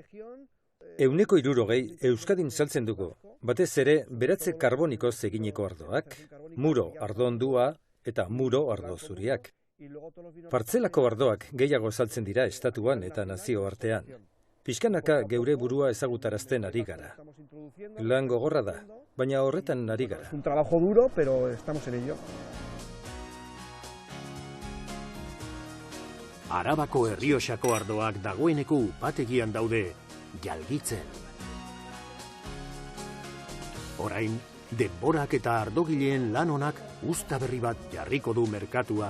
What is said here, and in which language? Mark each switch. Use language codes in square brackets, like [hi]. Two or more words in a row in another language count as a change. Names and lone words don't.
[eu] 160 Euskadin saltzen dugu, batez ere beratze karbonikoz eginiko ardoak, muro ardo ondua eta muro ardo zuriak. Partzelako ardoak gehiago saltzen dira estatuan eta nazio artean. Pixkanaka geure burua ezagutarazten ari gara. Lan gogorra da, baina horretan ari gara. [es] Un trabajo duro, pero estamos en ello. [eu] Arabako Errioxako ardoak dagoeneko upategian daude, jalgitzen. Orain, denborak eta ardogileen lan onak uzta berri bat jarriko du merkatuan.